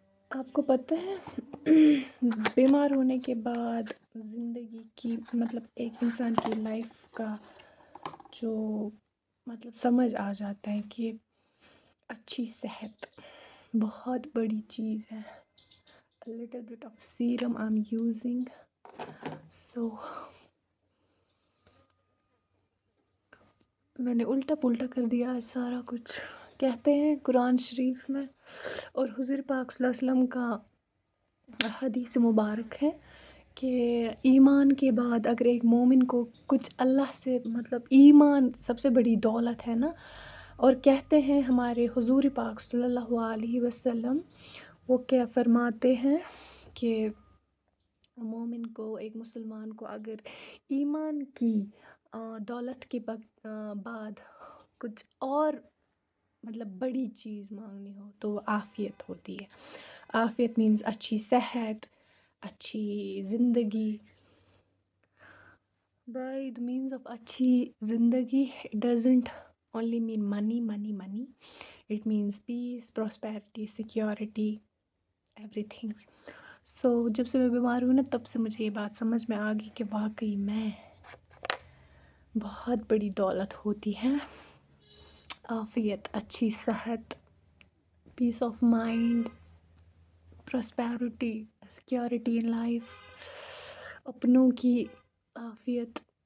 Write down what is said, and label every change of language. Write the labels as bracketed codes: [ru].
[ur] آپ کو پتہ ہے بیمار ہونے کے بعد زندگی کی مطلب ایک انسان کی لائف کا جو مطلب سمجھ آ جاتا ہے کہ اچھی صحت بہت بڑی چیز ہے. [en] A little bit of serum I'm using. [ur] So میں نے الٹا پلٹا کر دیا آج سارا کچھ. کہتے ہیں قرآن شریف میں اور حضور پاک صلی اللہ علیہ وسلم کا حدیث مبارک ہے کہ ایمان کے بعد اگر ایک مومن کو کچھ اللہ سے مطلب ایمان سب سے بڑی دولت ہے نا. اور کہتے ہیں ہمارے حضور پاک صلی اللہ علیہ وسلم وہ کیا فرماتے ہیں کہ مومن کو ایک مسلمان کو اگر ایمان کی دولت کے بعد کچھ اور مطلب بڑی چیز مانگنی ہو تو وہ عافیت ہوتی ہے. عافیت مینز اچھی صحت, اچھی زندگی. [en] by the means of [ur] اچھی زندگی [en] it doesn't only mean money. It means peace, prosperity, security, everything. [ur] So جب سے میں بیمار ہوں نا تب سے مجھے یہ بات سمجھ میں آ گئی کہ واقعی میں بہت بڑی دولت ہوتی ہے عافیت, اچھی صحت, [en] peace of mind, prosperity, security in life, [ur] اپنوں کی عافیت.